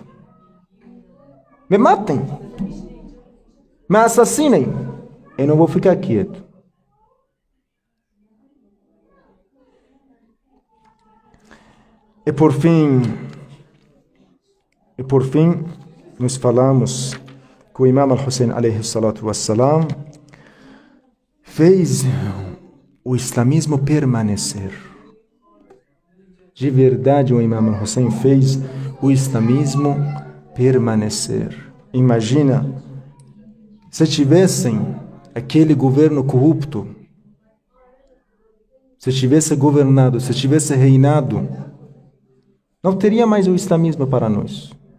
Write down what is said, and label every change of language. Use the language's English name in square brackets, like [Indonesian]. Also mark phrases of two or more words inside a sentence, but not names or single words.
[Portuguese] Me matem. Me assassinem. Eu não vou ficar quieto. E por fim, nós falamos que o Imam al-Hussein [Arabic] عليه الصلاة والسلام [Portuguese] fez o islamismo permanecer. De verdade, o Imam al-Hussein fez o islamismo permanecer. Imagina se tivessem aquele governo corrupto, se tivesse governado, se tivesse reinado, não teria mais o islamismo para nós.